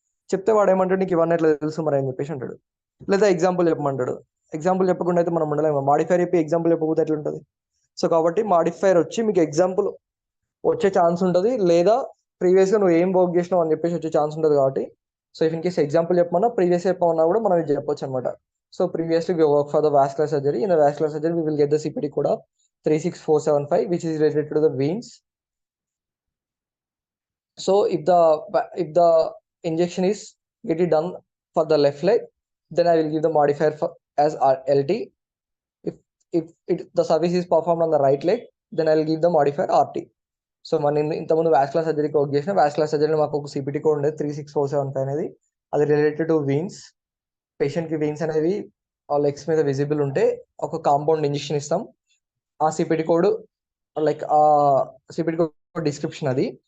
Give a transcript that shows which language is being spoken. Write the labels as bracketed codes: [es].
[te] చెప్తే వాడు ఏమంటాడు, నీకు ఇవన్నీ ఎట్లా తెలుసు మరి అని చెప్పేసి అంటాడు. లేదా ఎగ్జాంపుల్ చెప్పమంటాడు. ఎగ్జాంపుల్ చెప్పకుండా అయితే మనం ఉండలేము. మాడిఫైర్ చెప్పి ఎగ్జాంపుల్ చెప్పకపోతే ఎట్లా ఉంటుంది? సో కాబట్టి మాడిఫైర్ వచ్చి మీకు ఎగ్జాంపుల్ వచ్చే ఛాన్స్ ఉంటుంది, లేదా ప్రీవియస్గా నువ్వు ఏం వర్క్ చేసినావు అని చెప్పేసి వచ్చే ఛాన్స్ ఉంటుంది. కాబట్టి so if in case example చెప్పమన్నా previous చెప్పమన్నా కూడా మనం ఇది చెప్పొచ్చు అనమాట. [en] So previously we work for the vascular surgery. In the vascular surgery, we will get the CPT code of 36475, which is related to the veins. So if the injection is get it done for the left leg, then I will give the modifier as LT. If the service is performed on the right leg, then I will give the modifier RT. [te] So మన ఇంతకుముందు vascular సర్జరీకి work చేసిన vascular సర్జరీలో మాకు ఒక CPT code ఉండేది 36475 అనేది. అది [en] Related to veins. [te] పేషెంట్కి వీన్స్ అనేవి ఆ లెగ్స్ మీద విజిబుల్ ఉంటే ఒక కాంపౌండ్ ఇంజెక్షన్ ఇస్తాం. ఆ CPT కోడ్ లైక్ ఆ CPT కోడ్ డిస్క్రిప్షన్ అది.